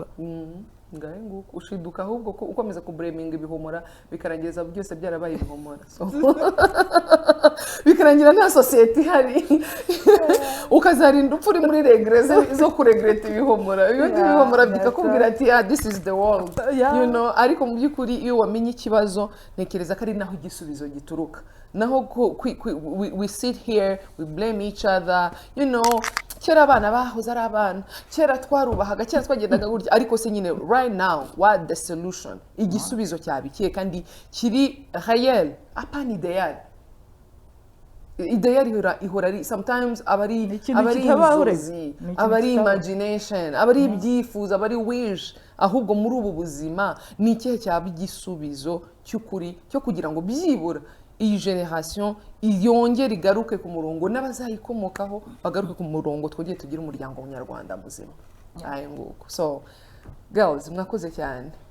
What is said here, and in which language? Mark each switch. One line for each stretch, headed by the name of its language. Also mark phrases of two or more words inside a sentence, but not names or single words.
Kinyarwanda: ngahe nguko ushiduka ahubwo ko ukomeza kubreminga ibihomora bikarangiza byose byarabaye ibihomora bikarangira nta sosiyete ihari ukazarinda upfa uri muri regrese zo kuregreta ibihomora ibihomora bikakubwira ati
English: this is the world you know
Kinyarwanda: ariko mu by'ukuri iyo wamenye ikibazo ntekereza ko ari naho igisubizo gituruka naho
English: we sit here we blame each other you know
Kinyarwanda: kera abana bahoze ari abana kera twarubahaga kera twagendaga gutya ariko se nyine
English: right now what the solution
Kinyarwanda: igisubizo cyabikiye kandi kiri réel apana ideal ihora ari sometimes abari inzozi abari imagination abari ibyifuzo abari wish ahubwo muri ubu buzima ni ikihe cyaba igisubizo cy'ukuri cyo kugira ngo byibura iyi generation yongere igaruke ku murongo n'abazayikomokaho bagaruke ku murongo twongeye tugire umuryango nyarwanda muzima ayo nguko
English: so girls
Kinyarwanda: mwakoze cyane